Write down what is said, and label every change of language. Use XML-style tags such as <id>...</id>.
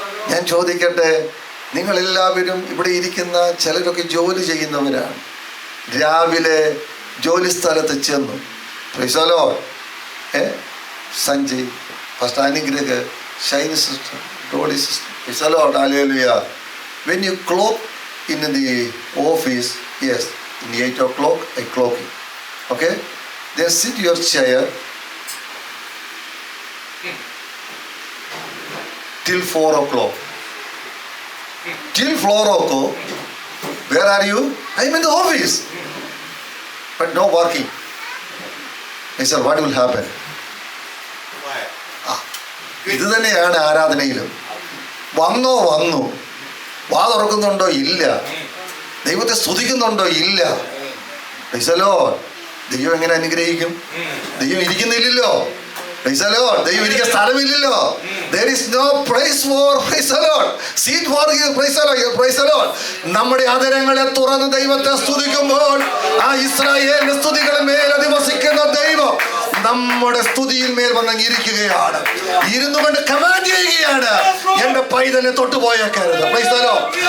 <ml>ഞാൻ ചോദിക്കട്ടെ, നിങ്ങൾ എല്ലാവരും ഇവിടെ ഇരിക്കുന്ന ചിലരൊക്കെ ജോലി ചെയ്യുന്നവരാണ്. രാവിലെ ജോലി സ്ഥലത്ത് ചെന്നു. Praise the Lord. Sanjay, first അനുഗ്രഹ, Shiny sister, Dolly sister. Praise the Lord. Hallelujah.</ml> <en>When you clock in the office, yes, in 8 o'clock I clock in. Okay? Then sit your chair till 4 o'clock. Till 4 o'clock, where are you? I am in the office. But no working. I said, what will happen?</en> <ml>ഇത് തന്നെയാണ് ആരാധനയിലും. വന്നു വാ തുറക്കുന്നുണ്ടോ? ഇല്ല. ദൈവത്തെ സ്തുതിക്കുന്നുണ്ടോ? ഇല്ല. Praise the Lord. ദൈവം എങ്ങനെ അനുഗ്രഹിക്കും? ദൈവം ഇരിക്കുന്നില്ലല്ലോ. Praise the Lord. ദൈവം ഇരിക്കാൻ സ്ഥലമില്ലല്ലോ.</ml> <en>There is no place for praise the Lord. Seat for praise the Lord. Praise the Lord.</en> <ml>നമ്മുടെ ആദരങ്ങളെ തുറന്ന് ദൈവത്തെ സ്തുതിക്കുമ്പോൾ ആ ഇസ്രായേലിന്റെ സ്തുതികളുടെ മേൽ അധിവസിക്കുന്ന ദൈവം നമ്മുടെ സ്തുതിയിൽ മേൽ വന്നിരിക്കുകയാണ്. ഇരുന്നു കൊണ്ട് കമാൻഡ് ചെയ്യുകയാണ്, എന്റെ പൈതലിനെ തൊട്ടുപോയേക്കരുത്. Praise the Lord.</ml>